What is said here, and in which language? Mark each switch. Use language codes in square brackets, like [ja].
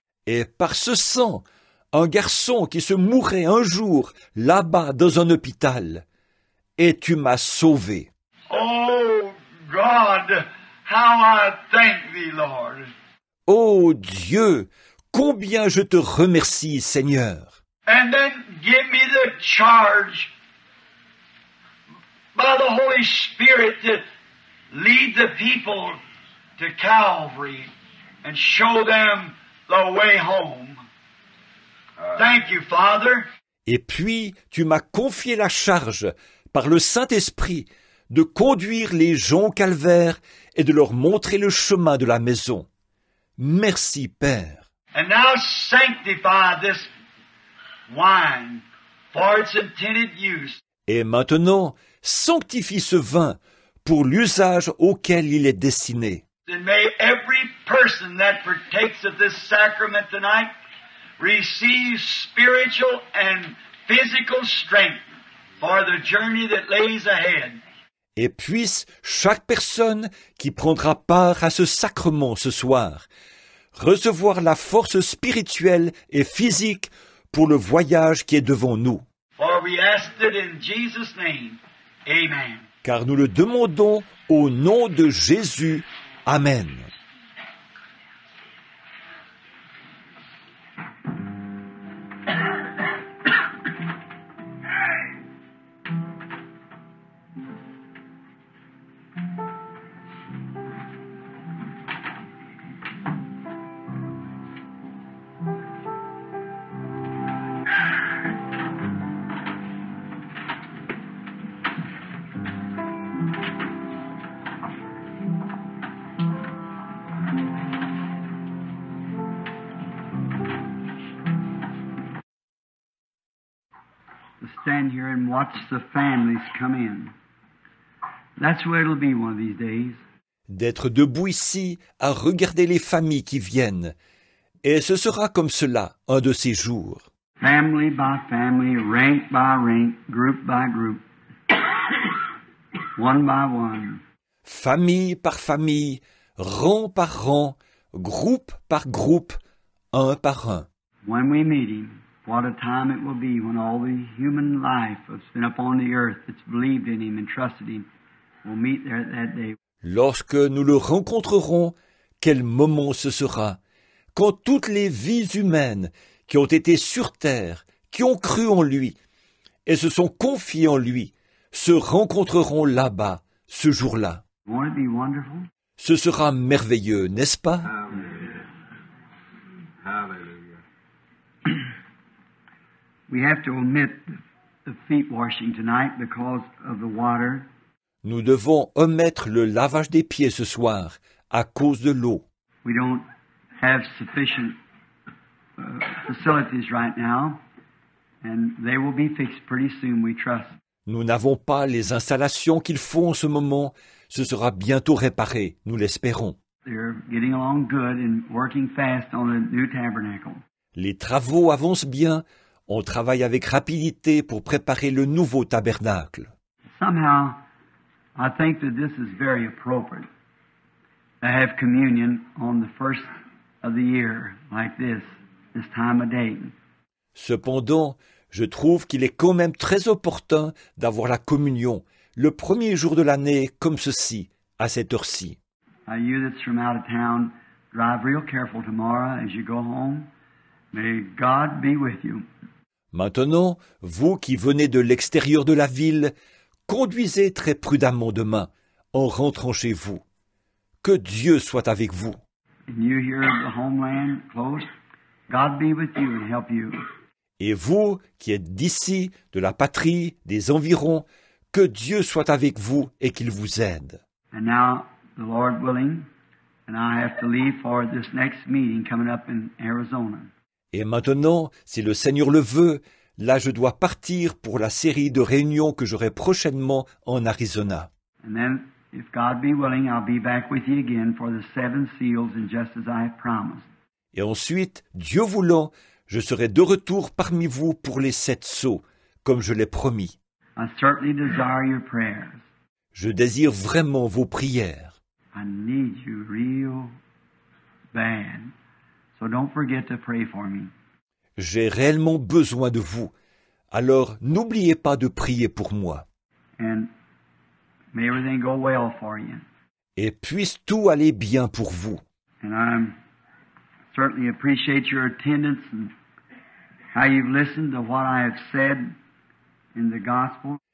[fr] Et par ce sang, un garçon qui se mourrait un jour là-bas dans un hôpital. Et tu m'as sauvé. [en] Oh, God, how I thank thee, Lord. [fr] Ô Dieu, combien je te remercie, Seigneur. [en] And then give me the charge by the Holy Spirit to lead the people to Calvary and show them the way home. Thank you, Father. [fr] Et puis, tu m'as confié la charge, par le Saint-Esprit, de conduire les gens au calvaire et de leur montrer le chemin de la maison. Merci, Père. [en] And now sanctify this wine for its intended use. [fr] Et maintenant, sanctifie ce vin pour l'usage auquel il est destiné. [en] And may every person that partakes of this sacrament tonight receive spiritual and physical strength for the journey that lays ahead. [fr] Et puisse chaque personne qui prendra part à ce sacrement ce soir recevoir la force spirituelle et physique pour le voyage qui est devant nous. [en] For we ask it in Jesus' name. Amen. [fr] Car nous le demandons au nom de Jésus. Amen. [en] To stand here and watch the families come in. That's where it'll be one of these days. [fr] D'être debout ici à regarder les familles qui viennent. Et ce sera comme cela un de ces jours. [en] Family by family, rank by rank, group by group, one by one. [fr] Famille par famille, rang par rang, groupe par groupe, un par un. [en] When we meet Him, what a time it will be when all the human life that's been upon the earth that's believed in Him and trusted Him will meet there that day. [fr] Lorsque nous le rencontrerons, quel moment ce sera, quand toutes les vies humaines qui ont été sur terre, qui ont cru en lui et se sont confiées en lui, se rencontreront là-bas, ce jour-là. [en] Won't it be wonderful? [fr] Ce sera merveilleux, n'est-ce pas? [en] We have to omit the feet washing tonight because of the water. [fr] Nous devons omettre le lavage des pieds ce soir à cause de l'eau. [en] We don't have sufficient facilities right now, and they will be fixed pretty soon, we trust. [fr] Nous n'avons pas les installations qu'il faut en ce moment. Ce sera bientôt réparé, nous l'espérons. [en] They're getting along good and working fast on the new tabernacle. [fr] Les travaux avancent bien. On travaille avec rapidité pour préparer le nouveau tabernacle. [en] Somehow, I think that this is very appropriate to have communion on the first of the year like this time of day. [fr] Cependant, je trouve qu'il est quand même très opportun d'avoir la communion le premier jour de l'année comme ceci, à cette heure-ci. [en] Now, you that's from out of town, drive real careful tomorrow as you go home. May God be with you. [fr] Maintenant, vous qui venez de l'extérieur de la ville, conduisez très prudemment demain, en rentrant chez vous. Que Dieu soit avec vous. [en] And you here in the homeland close, God be with you and help you. [fr] Et vous qui êtes d'ici, de la patrie, des environs, que Dieu soit avec vous et qu'il vous aide. [en] And now, the Lord willing, and I have to leave for this next meeting coming up in Arizona. [fr] Et maintenant, si le Seigneur le veut, là je dois partir pour la série de réunions que j'aurai prochainement en Arizona. [en] And then, if God be willing, I'll be back with you again for the 7 seals, and just as I have promised. [fr] Et ensuite, Dieu voulant, je serai de retour parmi vous pour les 7 sceaux, comme je l'ai promis. [en] I certainly desire your prayers. [fr] Je désire vraiment vos prières. [en] I need you real bad. So don't forget to pray for me. [fr] J'ai réellement besoin de vous. Alors n'oubliez pas de prier pour moi. [en] And may everything go well for you. [fr] Et puisse tout aller bien pour vous. [en] And I certainly appreciate your attendance and how you've listened to what I have said in the gospel.